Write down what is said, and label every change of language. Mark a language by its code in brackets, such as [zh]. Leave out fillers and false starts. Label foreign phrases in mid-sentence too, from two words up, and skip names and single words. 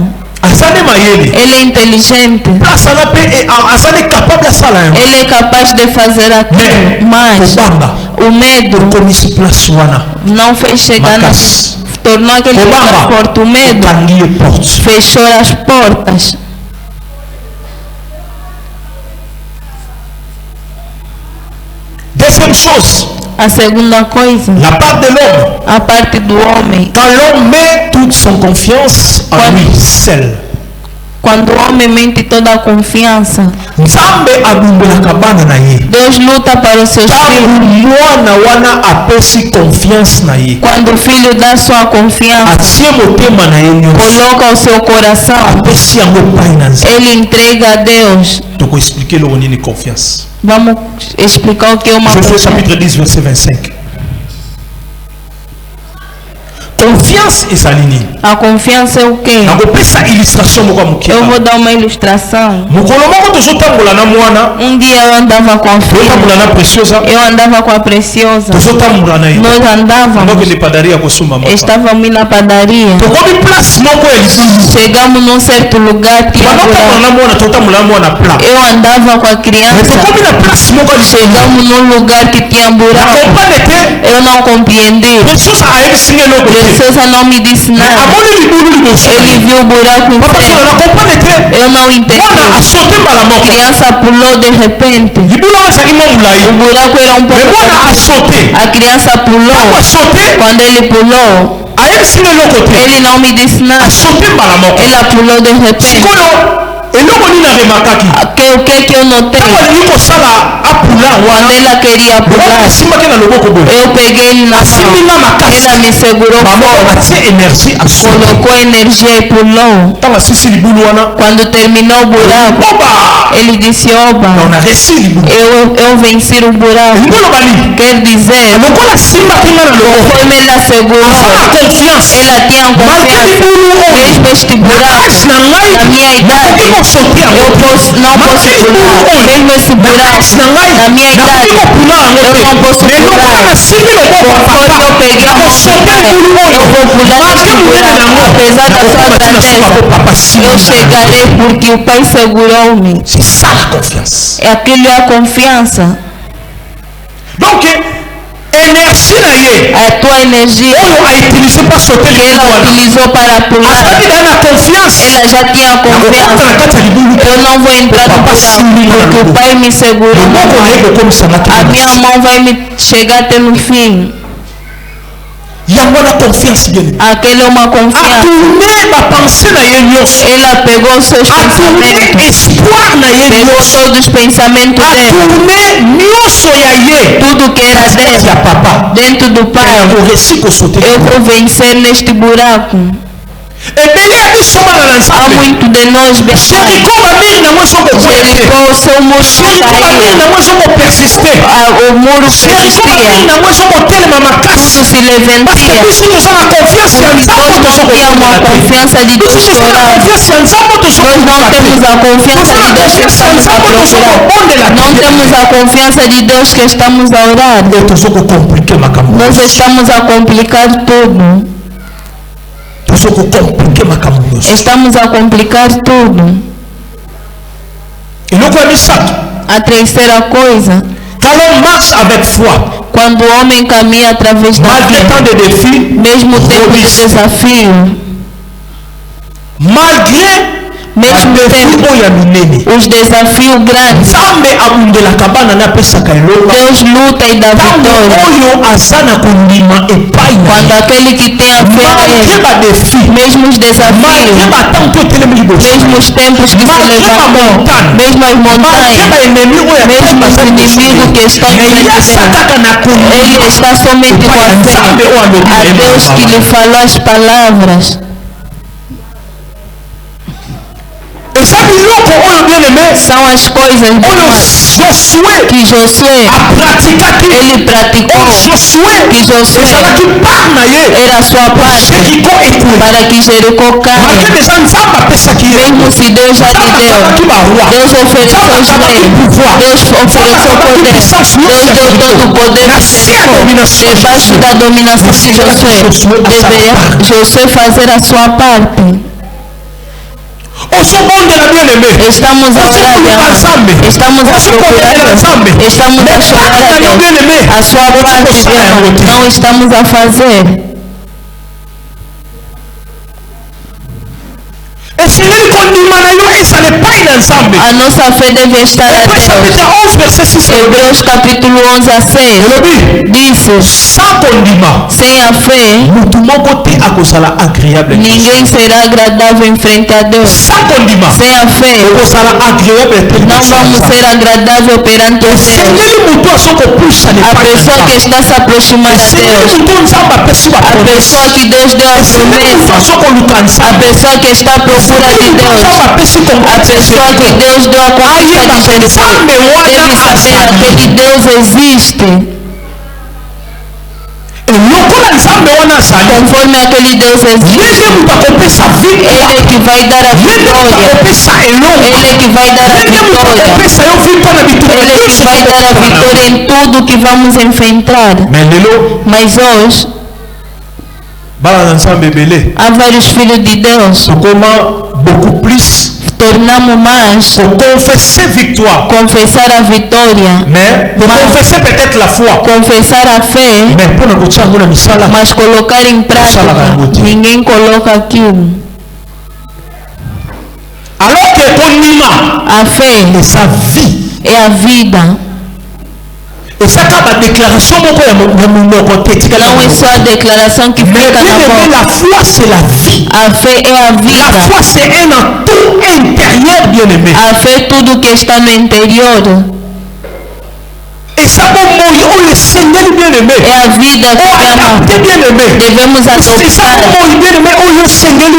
[pt] Ele é inteligente, ele é capaz de fazer aquilo, mas o medo não fez chegar naquele, tornou aquele lugar forte. O medo fechou as portas. [fr] Deuxième chose, [pt] a segunda coisa, a parte do homem, [fr] quand l'homme met toute son confiance en lui seul, [pt] Quando o homem mente toda a confiança, [ln] Nzambe abumbelaka bana na ye. [pt] Deus luta para os seus filhos. [ln] Mwana wana apesi confiance na ye. [pt] Quando o filho dá sua confiança, [ln] Atie motema na ye nyonso. [pt] coloca o seu coração, [ln] Apesi yango pai na Nzambe. [pt] ele entrega a Deus. [ln] Toko expliquer lo nini confiance. [pt] Vamos explicar o que é uma Josué confiança. [fr] chapitre 10 verset 25. [ln] Confiance ezali nini? [pt] A confiança é o quê? [ln] Nakopesa illustration moko ya moke. [pt] Eu vou dar uma ilustração. [ln] Mokolo moko tozotambola na mwana, [pt] Um dia eu andava com a filha, [ln] tozotambola na Preciosa, [pt] eu andava com a Preciosa. [ln] tozotambola na ye. [pt] Nós andávamos, [ln] Ndokende padaria kosomba mapa. [pt] estávamos indo na padaria. [ln] Tokomi place moko ya lisusu. [pt] Chegamos num certo lugar que [ln] Banotambola na mwana, totambola na mwana plat. [pt] eu andava com a Mais criança. [ln] tokomi na place moko ya lisusu. [pt] Chegamos num lugar que tinha buraco. [ln] Nakompane te, [pt] Eu não compreendi. [ln] Preciosa ayebisi nga eloko te. [pt] Preciosa não me disse Mais nada. [ln] amoni libulu liboso. [pt] Ele viu o buraco em [ln] Papa sala [pt] frente. [ln] nakompane te. [pt] Eu não entendi. [ln] Mwana asote mbala [pt] A [ln] moko. [pt] criança pulou de repente. [ln] Libulu wana ezalaki mwa [pt] O [ln] molayi. [pt] buraco era um Mais pouco. [ln] mwana asote. [pt] A criança [ln] Ntango [pt] pulou. [ln] asote, [pt] Quando ele pulou, [ln] ayebisi nga eloko te. [pt] ele não me disse nada. [ln] Asote mbala moko. [pt] Ela pulou de repente. [ln] Sikoyo, eloko nini aremakaki? [pt] O que eu notei? [ln] Ntango alingi kosala apula [pt] Quando [ln] wana, [pt] ela queria [ln] wana [pt] pular, [ln] asimbaki na loboko boye. [pt] eu peguei ele na mão. [ln] Asimbi nga makasi. [pt] Ela me segurou Mama forte. [ln] atie énergie asote. [pt] Colocou energia e pulou. [ln] Ntango asisi libulu wana, [pt] Quando terminou o buraco, [ln] oba! [pt] ele disse: [ln] Oba, [fr] On a reçu libulu. [pt] eu venci o buraco. [ln] Libulu bani. [pt] Quer dizer, [ln] Lokola asimbaki nga na loboko. [pt] como ela segurou, [ln] Azala confiance. [pt] ela tinha Malgré confiança. [ln] libulu oyo, [pt] Mesmo este buraco, [ln] age na ngai, [pt] na minha idade, [ln] nakoki kosote yango [pt] eu [ln] te. [pt] não posso [ln] Malgré libulu [pt] pular. [ln] oyo, [pt] Mesmo esse buraco, [ln] age na ngai, [pt] na minha [ln] nakoki [pt] idade, [ln] kopula yango [pt] eu [ln] te. [pt] não posso [ln] Mais lokola [pt] pular. [ln] nasimbi loboko ya [pt] Conforme eu [ln] papa, [pt] peguei a mão [ln] nakosote libulu oyo. [pt] eu vou pular Malgré este [ln] monene [pt] buraco, [ln] nango, [pt] apesar da sua [ln] nakokoma tina [pt] grandeza. [ln] suka po papa simbi [pt] Eu [ln] nga. [pt] chegarei porque o Pai segurou-me. [fr] C'est ça la confiance. [pt] Aquilo é a confiança. [ln] Donc, énergie na ye, [pt] A tua energia [fr] oyo a utilisé pas sauter [pt] que [ln] libulu [pt] ela [ln] wana. [pt] utilizou para pular, [ln] Azalaki na ye na confiance. [pt] ela já tinha [ln] Nakokota [pt] confiança. [ln] na kati ya libulu te. [pt] Eu não vou entrar no [ln] Papa simbi nga na [pt] buraco porque o [ln] loboko. [pt] Pai me segurou. [ln] Loboko na ye ekokomisanga [pt] A minha [ln] te. [pt] mão vai me chegar até no fim. [ln] Yango na confiance bien. [pt] Aquela é uma confiança. [ln] Atourne bapense na ye nyonso. [pt] Ela pegou os seus [ln] Atourne [pt] pensamentos, [ln] espoir na ye [pt] pegou [ln] nyonso. [pt] todos os pensamentos dela, [ln] Atourne nyonso ya ye [pt] tudo que era [ln] ya [pt] dela, [ln] papa. [pt] dentro do Pai. [ln] Oresi kosote. [pt] Eu vou vencer neste buraco. [ln] Ebele ya biso bana na [pt] Há Nzambe. muito de nós, bem. [ln] Jeriko bamiri nango ezokokota te. [pt] Jericó, o seu muro [ln] Jeriko bamiri [pt] caiu. [ln] nango ezokopersiste. [pt] O muro [ln] Jeriko bamiri [pt] persistia. [ln] nango ezokotelema makasi. [pt] Tudo se [fr] Parce que [pt] levantia. [ln] biso toza na confiance ya [pt] Nós Nzambe não tínhamos a [ln] tozokokota te. [pt] confiança de Deus [ln] Biso [pt] que [ln] toza na [pt] orava. [ln] confiance ya Nzambe [pt] Nós não [ln] tozokokota te. [pt] temos a confiança [ln] Toza [pt] de [ln] na [pt] Deus que [ln] confiance ya [pt] estamos a Nzambe procurar. [ln] tozokobondela [pt] Não [ln] te. [pt] temos a confiança de Deus que estamos a orar. [ln] Nde tozokokomplike makambo. [pt] Nós estamos a complicar tudo. [ln] Tozokokomplike makambo nyonso. [pt] Estamos a complicar tudo. [ln] Eloko ya misato, [pt] A terceira coisa, [fr] quand l'on marche avec foi, [pt] quando o homem caminha através da [fr] malgré tant [pt] fé, [fr] de défis, [pt] mesmo tempo de desafio, malgré mesmo [ln] badefi [pt] tempo, [ln] oyo ya minene, [pt] os desafios grandes, [ln] Nzambe abundelaka bana na apesaka eloko. [pt] Deus luta e dá [ln] Ntango [pt] vitória. [ln] oyo aza na kondima epai na [pt] Quando [ln] ye, [pt] aquele que tem a fé malgré nele, [ln] badefi, [pt] mesmo os malgré desafios, [ln] batango etelemi liboso, [pt] mesmo os tempos que se malgré levantou, [ln] bamontagne, [pt] mesmo as malgré montanhas, [ln] baenemi oyo [pt] mesmo os inimigos que estão [ln] mais ye aza [pt] diante [ln] kaka na [pt] dele, ele [ln] kondima [pt] está somente com [ln] epai ya [pt] a Nzambe fé [ln] oyo alobi [pt] a [ln] na ye [pt] Deus que lhe [ln] makambo. [pt] falou as palavras. [ln] Eza biloko oyo [fr] bien aimé, [pt] São as coisas [ln] oyo Josué [pt] que Josué, [ln] apratikaki, [pt] ele praticou, [ln] oyo Josué [pt] que Josué [ln] ezalaki part na ye [pt] era a sua parte [ln] Jeriko ekule. [pt] para que Jericó caia. [fr] Malgré déjà [ln] Nzambe apesaki ye, [pt] Mesmo se Deus já lhe [ln] Nzambe azalaki [pt] deu, [ln] baroi, [pt] Deus ofereceu Nzambe os [ln] azalaki [pt] reis, pouvoir, Deus ofereceu poder, Deus deu todo o poder [ln] na [pt] de [ln] se ya [pt] Jericó. [fr] domination de [pt] Debaixo Josué. da dominação de Josué, deveria Josué fazer a sua parte. [ln] ozobondela [fr] bien aimé, [pt] Estamos a orar, [ln] ozokoluka Nzambe, [pt] estamos a procurar, [ln] ozokobelela Nzambe, [pt] estamos a mais chorar [ln] part na [pt] a [ln] yo bien [pt] Deus. aimé, A sua parte [ln] ozokosala yango te. [pt] não estamos a fazer. [ln] esengeli kondima na yo ezala epai na Nzambe. [pt] A nossa fé deve estar a [fr] Hébreux chapitre [pt] Deus. 11 verset 6 Hebreus capítulo 11 a 6 [ln] elobi [pt] diz: [ln] sans kondima [pt] sem a fé, [ln] mutu moko te akozala agréable. [pt] ninguém será agradável em frente a Deus. [ln] Sans kondima [pt] Sem a fé, [ln] okozala agréable. [pt] não vamos ser agradáveis perante Deus. [ln] esengeli mutu azokopusha [pt] A [ln] epai na [pt] pessoa que Nzambe. está se aproximando a [ln] esengeli [pt] Deus, [ln] mutu Nzambe apesi [pt] a [ln] bapromese. [pt] pessoa que Deus deu a [ln] esengeli mutu [pt] promessa, [ln] azokoluka [pt] a Nzambe. pessoa que está à procura de Nzambe Deus, [ln] apesi [pt] a [ln] conquête ya [pt] pessoa que Jericho. Deus deu a conquista de [ln] ayeba [pt] Jericó, Nzambe deve [ln] wana [pt] saber [ln] azali. [pt] aquele Deus existe. [ln] lokola Nzambe wana azali, [pt] Conforme aquele Deus existe, [ln] yende mutu akopesa victoire, [pt] Ele que vai dar a [ln] yende mutu [pt] vitória, [ln] akopesa elongo, [pt] Ele que vai dar a [ln] yende mutu [pt] vitória, [ln] akopesa yo victoire na bitumba [pt] Ele que [ln] nyonso [pt] vai dar a [ln] tokokana. [pt] vitória em tudo que vamos enfrentar. [ln] Mais lelo [pt] Mas hoje, [ln] bana na Nzambe ebele [pt] há vários filhos de Deus. [ln] tokoma [fr] beaucoup plus [pt] Tornamos mais [fr] confesser victoire, [pt] confessar a vitória, [fr] mais confesser peut-être la foi, [pt] confessar a fé, [ln] mais mpona kotia yango na misala [pt] mas colocar em prática, ninguém coloca aquilo. [fr] alors que kondima [pt] A fé [ln] eza vie [pt] é a vida. [ln] ezaka badéclaration moko ya monoko te etikala [pt] Não é só a declaração que mais fica bien [ln] na [pt] aimé, boca. [fr] la foi c'est la vie. [pt] A fé é a La vida. [fr] foi c'est un atout intérieur bien aimé. [pt] A fé é tudo que está no interior. [fr] Et ça [ln] bomoi oyo esengeli [fr] bien aimé. [pt] É a vida que Oh ama. [fr] adapté bien aimé. [pt] Devemos [fr] Et ça [pt] adoptar. [ln] bomoi [fr] bien aimé [ln] oyo esengeli.